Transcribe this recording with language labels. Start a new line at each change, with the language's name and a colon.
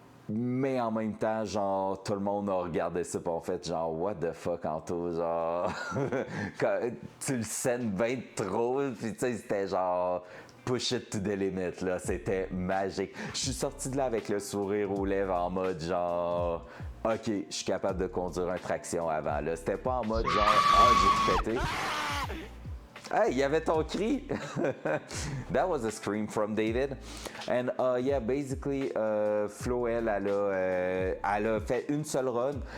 French: Mais en même temps, genre, tout le monde a regardé ça pis on fait genre,
English: what the fuck,
French: Anto, genre, quand tu le scènes bien trop, pis tu sais, c'était genre,
English: push it to the limit,
French: là, c'était magique. Je suis sorti de là avec le sourire aux lèvres en mode genre, ok, je suis capable de conduire un traction avant, là. C'était pas en mode genre, ah, j'ai tout pété. Hey, il y avait ton cri!
English: That was a scream from David. And yeah, basically,
French: Flo, elle a fait une seule run.